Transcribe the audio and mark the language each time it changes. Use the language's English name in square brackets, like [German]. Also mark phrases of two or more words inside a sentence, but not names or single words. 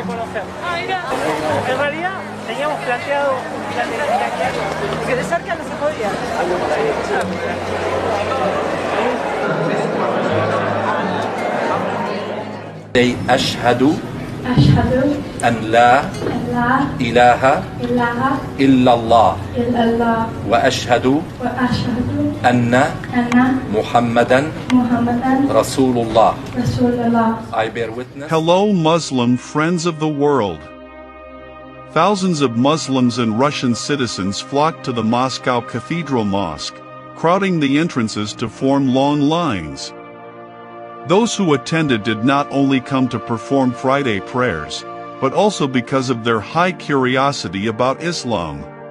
[Spanish] hacer. En realidad teníamos planteado un plan de viaje, porque de cerca no se podía. [Arabic] أشهد أشهد أن لا أن لا إله إله إلا الله إلا الله وأشهد وأشهد أن أن محمدا محمدا رسول الله. رسول الله. [English] I bear witness. Hello Muslim friends of the world. Thousands of Muslims and Russian citizens flocked to the Moscow Cathedral Mosque, crowding the entrances to form long lines. Those who attended did not only come to perform Friday prayers, but also because of their high curiosity about Islam.